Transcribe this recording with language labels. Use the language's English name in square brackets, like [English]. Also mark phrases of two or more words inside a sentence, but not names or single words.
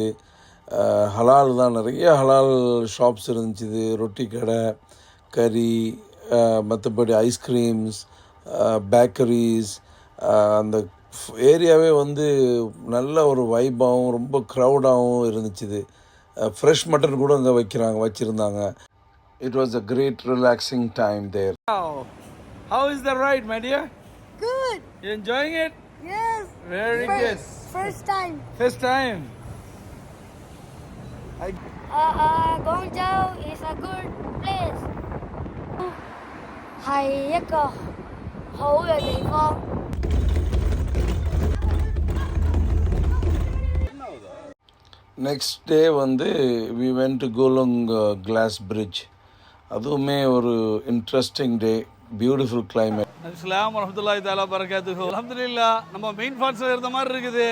[Tamil] ஹலால் தான், நிறைய [English] halal shops [Tamil] இருந்துச்சு. ரொட்டி கடை, கறி, மற்றபடி [English] ice creams, bakeries. [Tamil] அந்த ஏரியாவே வந்து நல்ல ஒரு வைபாகவும் ரொம்ப க்ரௌடாகவும் இருந்துச்சு. [English] fresh mutton [Tamil] கூட அங்கே வச்சுருந்தாங்க. [English] It was a great relaxing time there. How is the ride, my dear? Good. You enjoying it? Yes. Very good. First time. First time. Guangzhou is a good place. [Cantonese] 係一個好嘅地方。 [English] next day வந்து we went to Kowloon glass bridge. [Tamil] அதுவுமே ஒரு [English] interesting day, beautiful climate. [Arabic] السلام ورحمة الله تعالى بركاته. الحمد لله, [Tamil] நம்ம மெயின் ஃபால்ஸில் இருந்த மாதிரி இருக்குது.